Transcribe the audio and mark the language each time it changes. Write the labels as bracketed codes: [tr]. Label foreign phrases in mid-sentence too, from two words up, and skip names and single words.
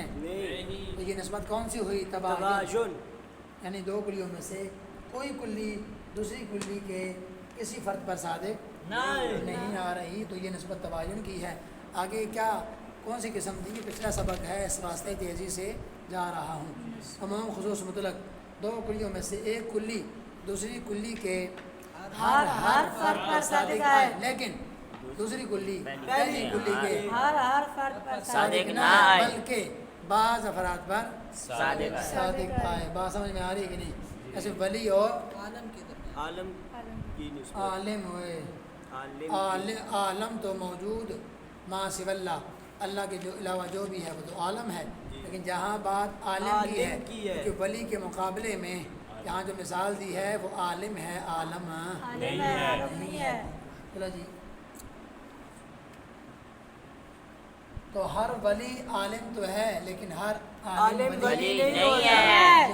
[ur] نہیں۔ تو یہ نسبت کون سی ہوئی؟ تباین۔ یعنی دو کلیوں میں سے کوئی کلی دوسری کلی کے کسی فرد پر صادق نہیں آ رہی، تو یہ نسبت تباین کی ہے۔ آگے کیا کون سی قسم تھی؟ پچھلا سبق ہے، اس واسطے تیزی سے جا رہا ہوں۔ عموم خصوص مطلق، دو کلیوں میں سے ایک کلی دوسری کلی کے ہر فرد پر صادق ہے، لیکن دوسری کلی پہلی کلی کے ہر فرد پر صادق نہ آئے بلکہ بعض افراد پر صادق آئے۔ بات سمجھ میں آ رہی ہے کہ نہیں؟ ایسے ولی اور عالم ہوئے۔ عالم تو موجود [ar] ما سوی اللہ، [ur] اللہ کے جو علاوہ جو بھی ہے وہ تو عالم ہے، لیکن جہاں بات عالم کی ہے کہ ولی کے مقابلے میں یہاں جو مثال دی ہے وہ عالم ہے، عالم نہیں ہے۔ چلو جی، تو ہر ولی عالم تو ہے لیکن ہر عالم ولی نہیں ہے۔